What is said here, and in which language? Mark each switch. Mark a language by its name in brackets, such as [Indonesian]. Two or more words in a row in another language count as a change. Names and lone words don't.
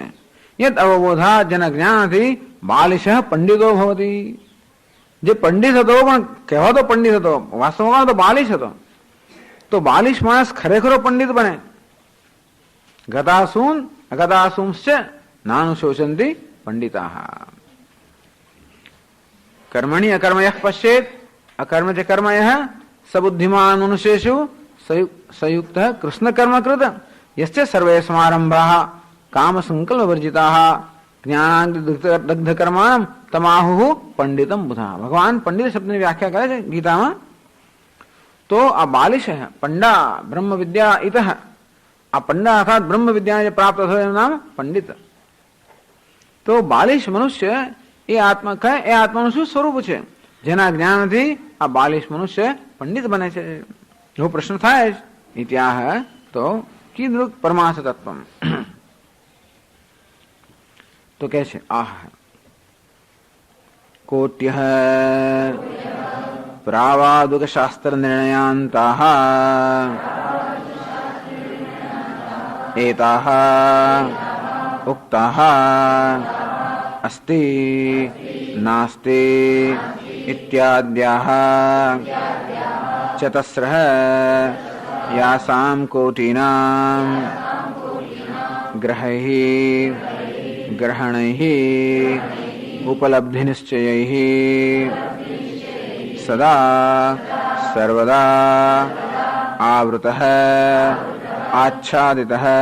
[Sanskrit] यद अवबोधा [Gujarati] જેના જ્ઞાનથી [Sanskrit] बालिशः पंडितो भवती. [Gujarati] જે પંડિત હતો પણ કહેવાતો પંડિત હતો વાસ્તવમાં તો બાલિશ હતો. તો બાલિશ માણસ ખરેખરો પંડિત બને. [Sanskrit] गतासून अगतासूंश्च नानुशोचंति पंडिताः. कर्मणि अकर्मयः पश्येत् अकर्म च कर्मयः सबुद्धिमान् मनुष्येषु संयुक्तः कृष्ण कर्मकृत यस्य सर्वे समारंभाः काम संकल्प वर्जिताः ज्ञानाग्निदग्ध कर्माणं तमाहुः पंडितम बुधा. [Gujarati] ભગવાન પંડિત શબ્દ ની વ્યાખ્યા કરે છે ગીતામાં. તો આ બાલિશ [Sanskrit] है पंडा ब्रह्म विद्या इतः. [Gujarati] આ [Sanskrit] पंडा अर्थात ब्रह्म विद्या [Gujarati] જે પ્રાપ્ત થયો એનું નામ પંડિત. તો બાલિશ મનુષ્ય એ આત્મા કહે એ આત્માનું શું સ્વરૂપ છે જેના જ્ઞાનથી આ બાલિશ મનુષ્ય પંડિત બને છે. એવો પ્રશ્ન થાય જ. [Sanskrit] इत्याह तो कीदृक परमार्थ तत्वम. [Gujarati] તો કે છે [Sanskrit] आह कोट्यः प्रावादुक शास्त्र निर्णयांताः एताः उक्ताः अस्ति नास्ति इत्याद्याः चतस्रः यासां कोटीनां ग्रहैः ग्रहणैः उपलब्धिनिश्चयैः सदा सर्वदा आवृतः आच्छादितः